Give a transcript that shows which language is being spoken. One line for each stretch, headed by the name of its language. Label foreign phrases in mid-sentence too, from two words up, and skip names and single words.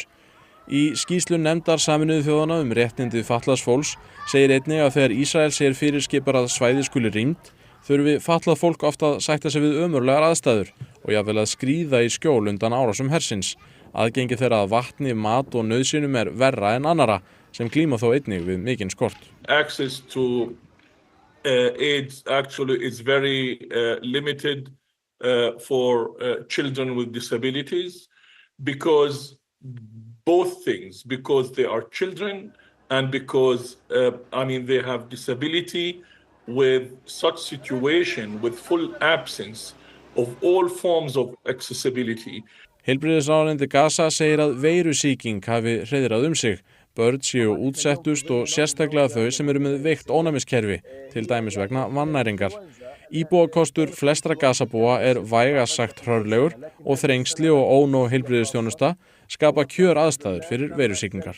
Icelandic: Í skýrslu nefndar Sameinuðu þjóðanna réttindi fatlaðs fólks segir einnig að þegar Ísrael segir fyrirskipar að svæði skuli rýmt, þurfi fatlað fólk oft að sætta sig við ömurlegar aðstæður og jafnvel að skríða í skjól undan árásum hersins. Aðgengi þeirra að vatni, mat og nauðsynjum verra en annarra, sem glíma þó einnig við mikinn skort.
English: Access to AIDS actually is very limited for children with disabilities because both things, because they are children and because they have disability with such situation with full absence of all forms of accessibility.
Icelandic: Heilbrigðisráðuneyti Gaza segir að veirusýking hafi hreiðrað sig. Börn séu útsettust og sérstaklega þau sem eru með veikt ónæmiskerfi, til dæmis vegna vannæringar. Íbúakostur flestra Gazabúa vægast sagt hrörlegur og þrengsli og ónóg heilbrigðisþjónusta skapa kjör aðstæður fyrir veirusýkingar.